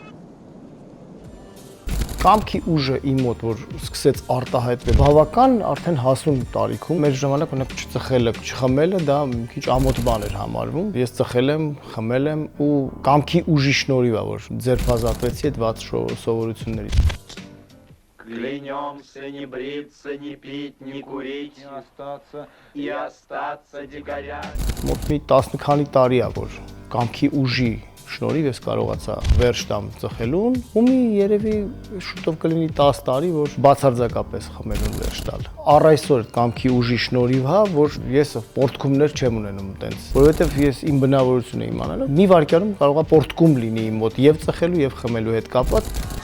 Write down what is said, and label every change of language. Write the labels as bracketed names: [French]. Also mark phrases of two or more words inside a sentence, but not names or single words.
[Armenian] Կամքի ուժը իմ մոտ, որ սկսեց արտահայտվել բավական արդեն հասուն տարիքում, մեր ժամանակ ունենք չծխելը, չխմելը, դա մի քիչ ամոթ բան էր համարվում։ Ես ծխել եմ, խմել եմ ու կամքի ուժի շնորհիվ է, որ ձերբազատվեցի այդ վատ սովորություններից։ [Russian] Клянемся не бриться, не пить, не курить, и остаться дикарями։ [Armenian] Մոտ մի 10 քանի տարի է, որ կամքի ուժի շնորհիվ ես կարողացա վերջ տամ ծխելուն ու մի երևի շուտով կլինի 10 տարի, որ բացարձակապես խմելուն վերջ տալ։ Առ այսօր կամքի ուժի շնորհիվ հա, որ ես պորտկումներ չեմ ունենում տենց, որովհետև ես իմ բնավորությունը իմանալով մի վայրկյանում կարողա պորտկում լինի իմ մոտ եւ ծխելու եւ խմելու հետ կապված։